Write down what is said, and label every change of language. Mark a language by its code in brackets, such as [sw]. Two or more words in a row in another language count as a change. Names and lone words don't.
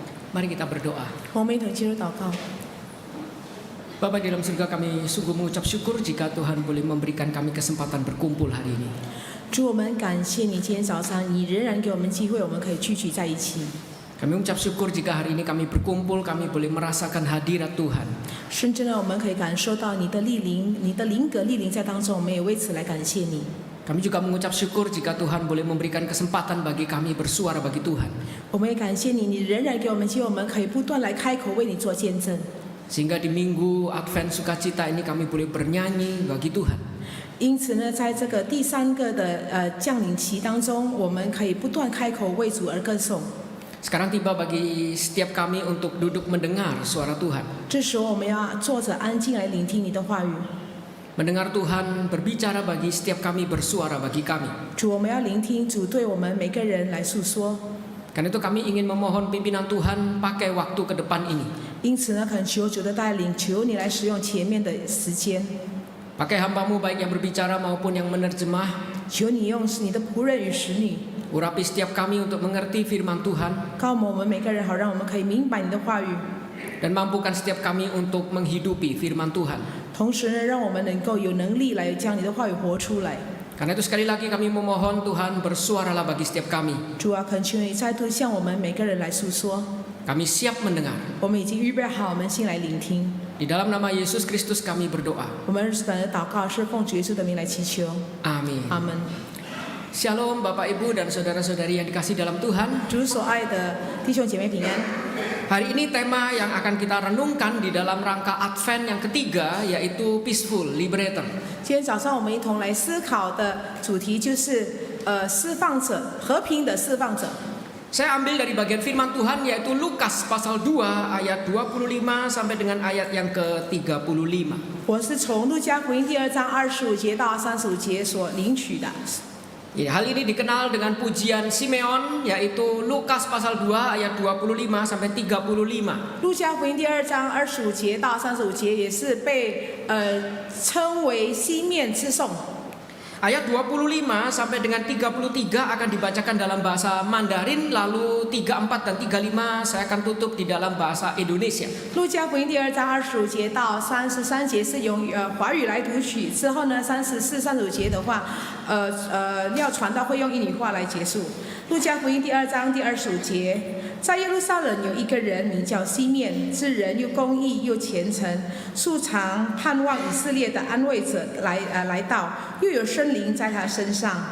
[id] Mari kita berdoa. [zh] 我们一同进入祷告。 [id] Bapa di dalam surga, kami sungguh mengucap syukur jika Tuhan boleh memberikan kami kesempatan berkumpul hari ini. [zh] 主，我们感谢你，今天早上你仍然给我们机会，我们可以聚集在一起。 [id] Kami mengucap syukur jika hari ini kami berkumpul, kami boleh merasakan hadirat Tuhan. [zh] 甚至呢，我们可以感受到你的莅临，你的灵格莅临在当中，我们也为此来感谢你。 [id] Kami juga mengucap syukur jika Tuhan boleh memberikan kesempatan bagi kami bersuara bagi Tuhan. [zh] 我们也感谢你，你仍然给我们机会，我们可以不断来开口为你做见证。 [id] Sehingga di minggu Advent Sukacita ini kami boleh bernyanyi bagi Tuhan. [zh] 因此呢，在这个第三个的降临期当中，我们可以不断开口为主而歌颂。 [id] Sekarang tiba bagi setiap kami untuk duduk mendengar suara Tuhan. [zh] 这时候，我们要坐着安静来聆听你的话语。 [id] Mendengar Tuhan berbicara bagi setiap kami, bersuara bagi kami. [zh] 主，我们要聆听主对我们每个人来诉说。 [id] Karena itu kami ingin memohon pimpinan Tuhan pakai waktu ke depan ini. [zh] 因此呢，恳求主的带领，求你来使用前面的时间， [id] Pakai hambamu baik yang berbicara maupun yang menerjemah. [zh] 求你用你的仆人与使女， [id] Urapi setiap kami untuk mengerti firman Tuhan. [zh] 告我们每个人，好让我们可以明白你的话语， [id] Dan mampukan setiap kami untuk menghidupi firman Tuhan. [zh] 同时呢，让我们能够有能力来将你的话语活出来。 [id] Karena itu sekali lagi kami memohon Tuhan bersuaralah bagi setiap kami. [zh] 主啊，恳求你再度向我们每个人来诉说。 [id] Kami siap mendengar. [zh] 我们已经预备好，我们先来聆听。 [id] Di dalam nama Yesus Kristus kami berdoa. [zh] 我们的祷告是奉主耶稣的名来祈求， [id] Amin. [zh] 阿门。 [id] Shalom Bapak Ibu dan saudara-saudari yang dikasih dalam Tuhan. [zh] 主所爱的弟兄姐妹平安。 [id] Hari ini tema yang akan kita renungkan di dalam rangka Advent yang ketiga yaitu [en] Peaceful Liberator. [zh] 今天早上我们一同来思考的主题就是释放者，和平的释放者。 [id] Saya ambil dari bagian firman Tuhan yaitu Lukas pasal 2 ayat 25 sampai dengan ayat yang ke-35. [zh] 我是从路加福音第2章25节到35节所领取的。 [id] Ya, hal ini dikenal dengan pujian Simeon yaitu Lukas pasal 2 ayat 25 sampai 35. [zh] 路加福音第2章25节到35节也是被称为西面之颂。 [id] Ayat 25 sampai dengan 33 akan dibacakan dalam bahasa Mandarin, lalu 34 dan 35 saya akan tutup di dalam bahasa Indonesia. [zh] 路加福音第2章25节到33节是用华语来读取，之后呢34、35节的话，要传道会用印尼话来结束。路加福音第2章第25节。在耶路撒冷有一个人名叫西面，这人又公义又虔诚，素常盼望以色列的安慰者来到，又有圣灵在他身上。